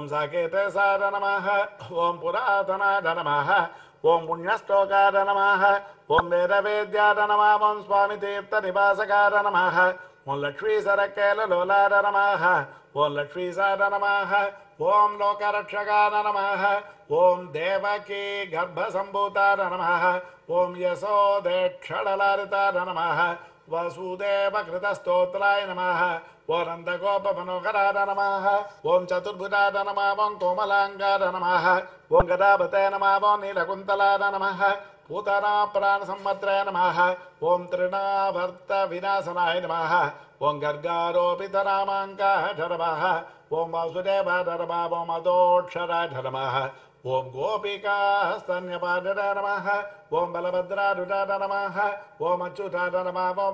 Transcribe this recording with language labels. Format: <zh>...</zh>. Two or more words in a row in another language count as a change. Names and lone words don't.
<sa>సాకేతసాయ నమః ఓం పురాతనాయ నమః ఓం పుణ్యశ్లోకాయ నమః ఓం వేదవేద్యాయ నమః ఓం స్వామితీర్థనివాసకాయ నమః ఓం లక్ష్మీసరకేలలోలాయ నమః ఓం లక్ష్మీసాయ నమః ఓం లోకరక్షకాయ నమః ఓం దేవకీ గర్భసంభూతాయ నమః ఓం యశోదేక్షళలారితాయ నమః వసుదేవకృతస్తోత్రాయ నమః ఓం నందగోపమనోహరాయ నమః ఓం చతుర్భుజాయ నమః ఓం కోమలాంగాయ నమః ఓం గదాపతే నమః ఓం నీలకుంతలాయ నమః पूतना प्राण संवत्सराय नमः ओम तृणावर्त विनाशनाय नमः ओम गर्गारोपितरामाङ्काय नमः ओम वासुदेवाय नमः ओम अदोक्षराय नमः ओम गोपिकास्तन्यपादाय नमः ओम बलभद्राय नमः ओम अच्युताय नमः ओम</sa>